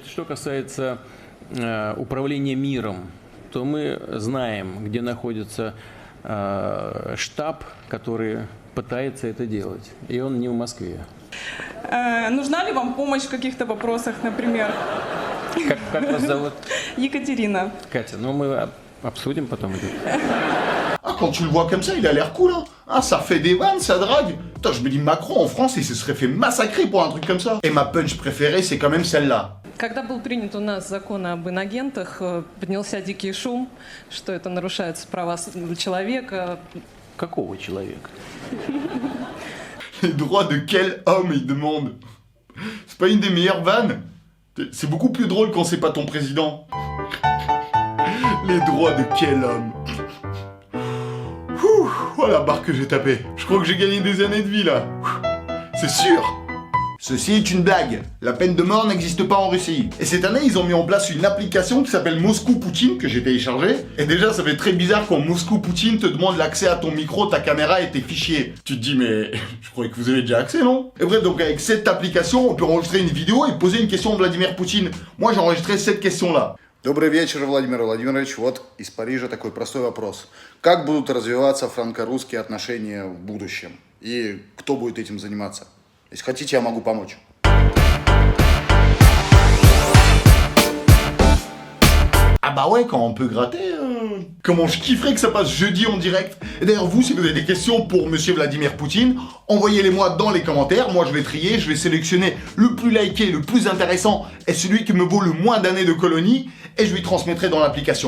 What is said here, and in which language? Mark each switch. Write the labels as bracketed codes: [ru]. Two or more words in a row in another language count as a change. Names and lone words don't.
[ru] Что касается управления миром, то мы знаем, где находится штаб, который пытается это делать. И он не в Москве. Нужна ли вам помощь в каких-то вопросах, например? Как вас зовут? Екатерина. Катя, ну мы обсудим потом это. [fr] Ah, quand tu le vois comme ça, il a l'air cool, hein. Ah, ça fait des vannes, ça drague. Putain, je me dis Macron en France, il se serait fait massacrer pour un truc comme ça. Et ma punch préférée, c'est quand même celle-là. [ru] Когда был принят у нас закон об инагентах, поднялся дикий шум, что это нарушает права человека. Какого человека? [fr] Les droits de quel homme, il demande? C'est pas une des meilleures vannes? C'est beaucoup plus drôle quand c'est pas ton président. Les droits de quel homme? Ouh, oh la barre que j'ai tapée. Je crois que j'ai gagné des années de vie là. C'est sûr. Ceci est une blague. La peine de mort n'existe pas en Russie. Et cette année, ils ont mis en place une application qui s'appelle Moscou Poutine, que j'ai téléchargée. Et déjà, ça fait très bizarre quand Moscou Poutine te demande l'accès à ton micro, ta caméra et tes fichiers. Tu te dis, mais je croyais que vous avez déjà accès, non? Et bref, donc avec cette application, on peut enregistrer une vidéo et poser une question à Vladimir Poutine. Moi, j'ai enregistré cette question-là. [ru] Добрый вечер, Владимир Владимирович. Вот из Парижа такой простой вопрос. Как будут развиваться франко-русские отношения в будущем? И кто будет этим заниматься? Если хотите, я могу помочь. [fr] Ah bah ouais, quand on peut gratter, comment je kifferais que ça passe jeudi en direct. Et d'ailleurs, vous, si vous avez des questions pour Monsieur Vladimir Poutine, envoyez-les-moi dans les commentaires. Moi, je vais trier, je vais sélectionner le plus liké, le plus intéressant et celui qui me vaut le moins d'années de colonie et je lui transmettrai dans l'application.